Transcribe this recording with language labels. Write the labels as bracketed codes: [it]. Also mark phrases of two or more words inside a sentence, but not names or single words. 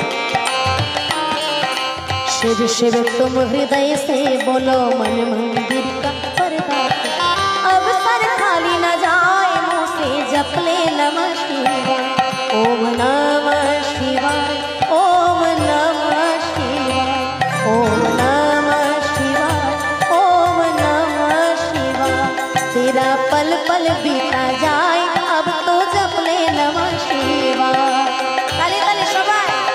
[hi] शिव शिव तुम हृदय से बोलो, मन मंदिर का पर्दा खोलो। अब सर खाली न जाए मुँह से जप ले नमः शिवाय। ओम नमः शिवाय, ओम नमः शिवाय, ओम नमः शिवाय, ओम नमः शिवाय। तेरा पल पल बीता जाए अब तो जप ले नमः शिवाय। [bn] তালি তালি সবাই।